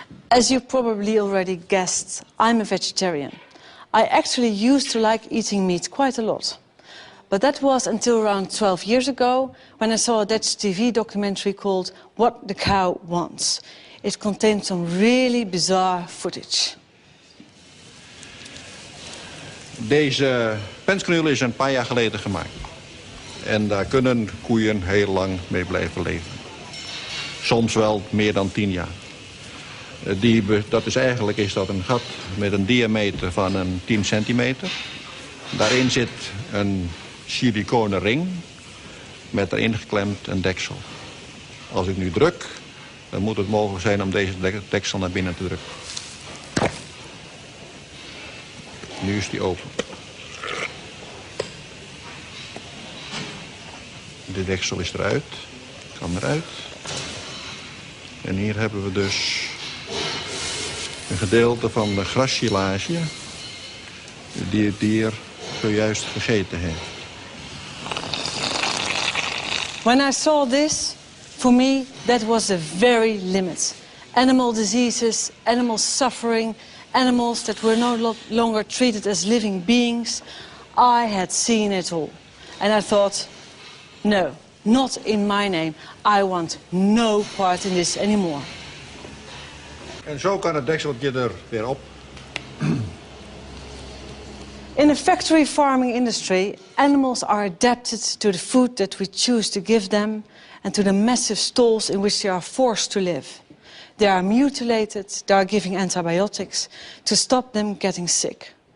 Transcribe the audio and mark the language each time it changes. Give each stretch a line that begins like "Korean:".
English: As you probably already guessed, I'm a vegetarian. I actually used to like eating meat quite a lot. But that was until around 12 years ago when I saw a Dutch TV documentary called What the Cow Wants. It contained some really bizarre footage.
Dutch: Deze pensknul is een paar jaar geleden gemaakt. En daar kunnen koeien heel lang mee blijven leven. Soms wel meer dan 10 jaar. Dat is een gat met een diameter van een 10 centimeter. Daarin zit een siliconen ring met erin geklemd een deksel. Als ik nu druk, dan moet het mogelijk zijn om deze deksel naar binnen te drukken. Nu is die open. De deksel is eruit, kan eruit. En hier hebben we dus een gedeelte van de grassilage die het dier zojuist gegeten heeft.
English: When I saw this, for me, that was the very limit. Animal diseases, animal suffering, animals that were no longer treated as living beings. I had seen it all. And I thought, no, not in my name. I want no part in this anymore.
Dutch: En zo kan het dekseltje er weer op.
English: In the factory farming industry, animals are adapted to the food that we choose to give them and to the massive stalls in which they are forced to live. They are mutilated, they are giving antibiotics to stop them getting sick.